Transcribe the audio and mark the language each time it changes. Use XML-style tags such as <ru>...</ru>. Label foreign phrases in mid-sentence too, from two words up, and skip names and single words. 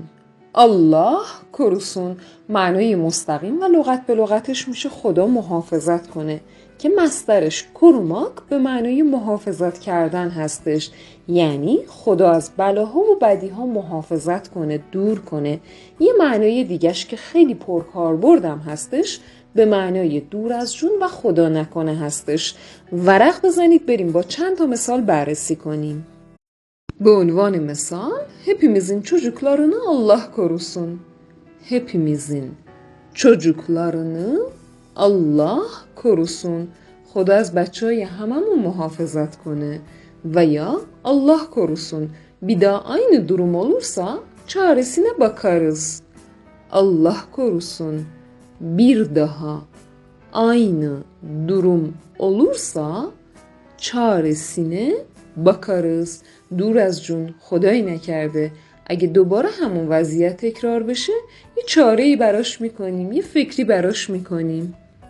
<tr>Allah korusun</tr> <fa>معنای مستقیم و لغت به لغتش میشه خدا محافظت کنه که مصدرش کروماک به معنای محافظت کردن هستش، یعنی خدا از بلاها و بدیها محافظت کنه، دور کنه. یه معنای دیگهش که خیلی پرکاربردم هستش به معنای dور از جون و خدا نکنه hastış. ورق بزنید بریم با چند تا مثال بررسی کنیم. به عنوان مثال</fa> <tr>hepimizin çocuklarını Allah korusun. Hepimizin çocuklarını Allah korusun.</tr> <fa>خدا از بچهای هممون محافظت کنه. و یا</fa> <tr>Allah korusun. Bir daha aynı durum olursa çaresine bakarız. Allah korusun. Bir daha aynı durum olursa çaresine bakarız.</tr> <fa>دور از جون خدایی نکرده اگه دوباره همون وضعیت تکرار بشه یه چاره‌ای براش میکنیم، یه فکری براش میکنیم.</fa>